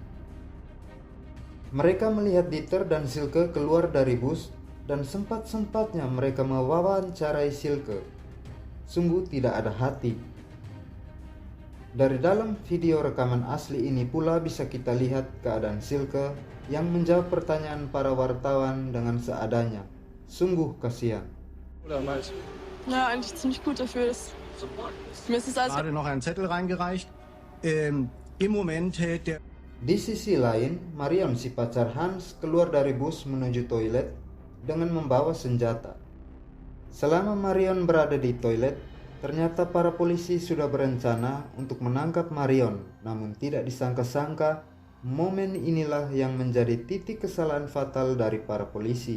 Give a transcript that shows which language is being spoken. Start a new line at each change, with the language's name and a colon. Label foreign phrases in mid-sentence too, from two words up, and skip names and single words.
Indonesian: Mereka melihat Dieter dan Silke keluar dari bus dan sempat-sempatnya mereka mewawancarai Silke. Sungguh tidak ada hati. Dari dalam video rekaman asli ini pula bisa kita lihat keadaan Silke yang menjawab pertanyaan para wartawan dengan seadanya. Sungguh kasihan.
German: Ja, eigentlich ziemlich gut dafür. Mir ist es alles Gerade noch einen Zettel reingereicht. Im Moment hält der.
Indonesian: Di sisi lain, Marion si pacar Hans keluar dari bus menuju toilet dengan membawa senjata. Selama Marion berada di toilet, ternyata para polisi sudah berencana untuk menangkap Marion, namun tidak disangka-sangka momen inilah yang menjadi titik kesalahan fatal dari para polisi.